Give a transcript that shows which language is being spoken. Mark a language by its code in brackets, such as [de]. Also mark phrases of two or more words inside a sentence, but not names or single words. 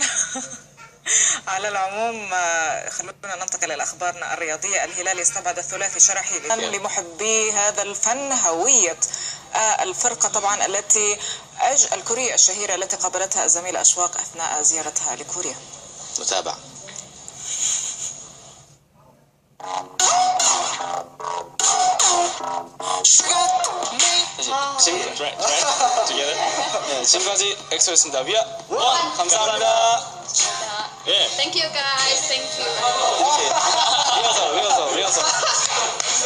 [ar] على العموم خلونا ننتقل إلى أخبارنا الرياضية. الهلال استبعد الثلاثي شرحي لمحبي هذا الفن. هوية الفرقة طبعا الكورية الشهيرة التي قابلتها الزميلة أشواق أثناء زيارتها لكوريا. نتابع. [ko] 지금까지 엑소였습니다. [en] We are one [ko] 감사합니다. 예. [en] Thank you guys. Thank you. [ko] 리허설.